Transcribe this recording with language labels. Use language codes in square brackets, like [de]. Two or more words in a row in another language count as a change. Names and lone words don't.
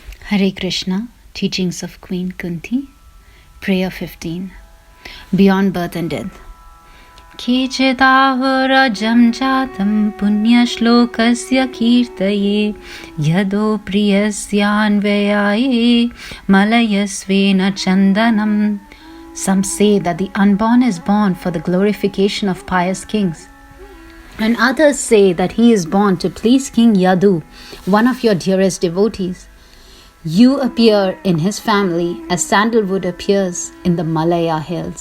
[sa] हरे कृष्ण, [en] Teachings of Queen Kunti, Prayer 15, Beyond Birth and Death. [sa] केचिताहुरजम् जातम् पुण्य श्लोकस्य कीर्तये यदो प्रियस्यान्वयये मलयस्वेन चन्दनम्. [en] Some say that the unborn is born for the glorification of pious kings, and others say that he is born to please King Yadu, one of your dearest devotees. You appear in his family as sandalwood appears in the Malaya hills.